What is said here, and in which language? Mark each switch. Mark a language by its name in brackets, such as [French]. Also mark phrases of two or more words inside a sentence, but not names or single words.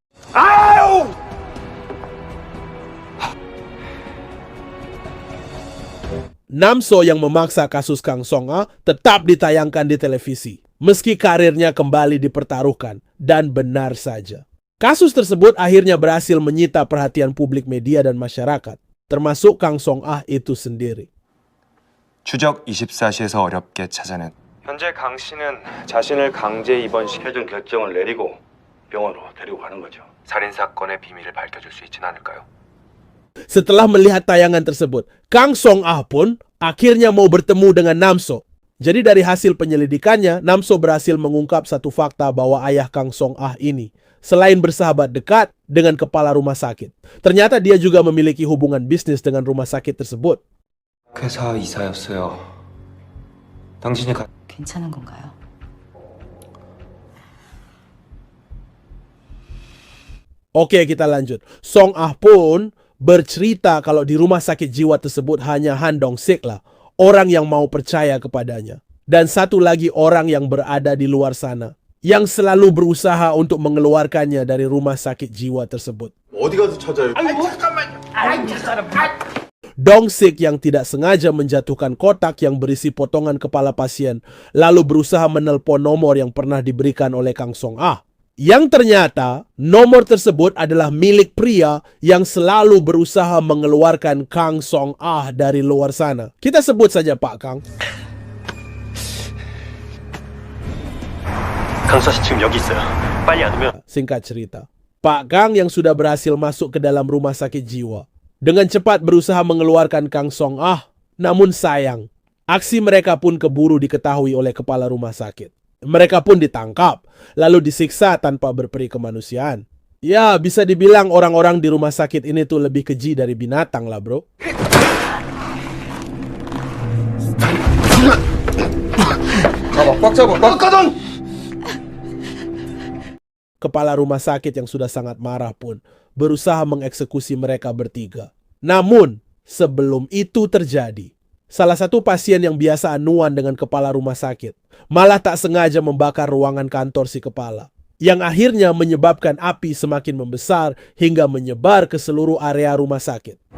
[Indonesian] Namso yang memaksa kasus Kang Song Ah tetap ditayangkan di televisi, meski karirnya kembali dipertaruhkan, dan benar saja. Kasus tersebut akhirnya berhasil menyita perhatian publik media dan masyarakat, termasuk Kang Song Ah itu sendiri. [Korean] 추적 24시에서 어렵게 찾아낸. 현재 강 씨는 자신을 강제 입원시켜 최종 결정을 내리고 병원으로 데리고 가는 거죠. 살인 사건의 비밀을 밝혀줄 수 있진 않을까요? [Indonesian] Setelah melihat tayangan tersebut, Kang Song Ah pun akhirnya mau bertemu dengan Namso. Jadi dari hasil penyelidikannya, Namso berhasil mengungkap satu fakta bahwa ayah Kang Song Ah ini, selain bersahabat dekat dengan kepala rumah sakit, ternyata dia juga memiliki hubungan bisnis dengan rumah sakit tersebut. [Korean] 회사 이사였어요. 당신이 괜찮은 건가요? [Indonesian] Oke, kita lanjut. Song Ah pun bercerita kalau di rumah sakit jiwa tersebut hanya Han Dong Sik lah, orang yang mau percaya kepadanya. Dan satu lagi orang yang berada di luar sana, yang selalu berusaha untuk mengeluarkannya dari rumah sakit jiwa tersebut. [Korean] 어디 가서 찾아요? [Indonesian] Dong Sik yang tidak sengaja menjatuhkan kotak yang berisi potongan kepala pasien, lalu berusaha menelpon nomor yang pernah diberikan oleh Kang Song Ah. Yang ternyata nomor tersebut adalah milik pria yang selalu berusaha mengeluarkan Kang Song Ah dari luar sana. Kita sebut saja Pak Kang. [Korean] 강수아 씨 지금 여기 있어요. 빨리 안 오면. [Indonesian] Singkat cerita, Pak Kang yang sudah berhasil masuk ke dalam rumah sakit jiwa dengan cepat berusaha mengeluarkan Kang Song Ah. Namun sayang, aksi mereka pun keburu diketahui oleh kepala rumah sakit. Mereka pun ditangkap, lalu disiksa tanpa berperi kemanusiaan. Ya, bisa dibilang orang-orang di rumah sakit ini tuh lebih keji dari binatang lah, bro. [Korean] 꽉 잡아, 꽉 가동! [Indonesian] Kepala rumah sakit yang sudah sangat marah pun berusaha mengeksekusi mereka bertiga. Namun, sebelum itu terjadi, salah satu pasien yang biasa anuan dengan kepala rumah sakit malah tak sengaja membakar ruangan kantor si kepala, yang akhirnya menyebabkan api semakin membesar hingga menyebar ke seluruh area rumah sakit.